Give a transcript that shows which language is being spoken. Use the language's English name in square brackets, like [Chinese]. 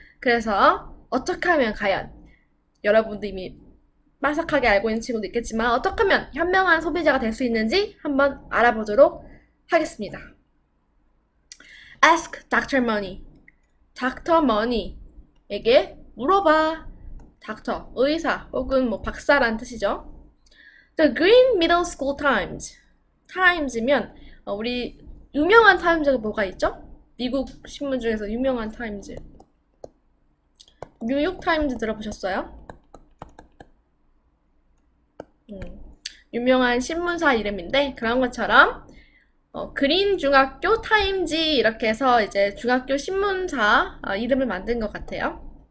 [Korean] 그래서 어떻게 하면 과연 여러분도 이미 빠삭하게 알고 있는 친구도 있겠지만 어떻게 하면 현명한 소비자가 될 수 있는지 한번 알아보도록 하겠습니다. [English] Ask Dr. Money. Dr. [Korean] Money에게 물어봐. 닥터, 의사 혹은 뭐 박사란 뜻이죠. [English] The Green Middle School Times. [Korean] Times면 우리 유명한 타임즈가 뭐가 있죠? 미국 신문 중에서 유명한 타임즈. 뉴욕 타임즈 들어보셨어요? 유명한 신문사 이름인데 그런 것처럼 그린 중학교 타임지 이렇게 해서 이제 중학교 신문사 이름을 만든 것 같아요.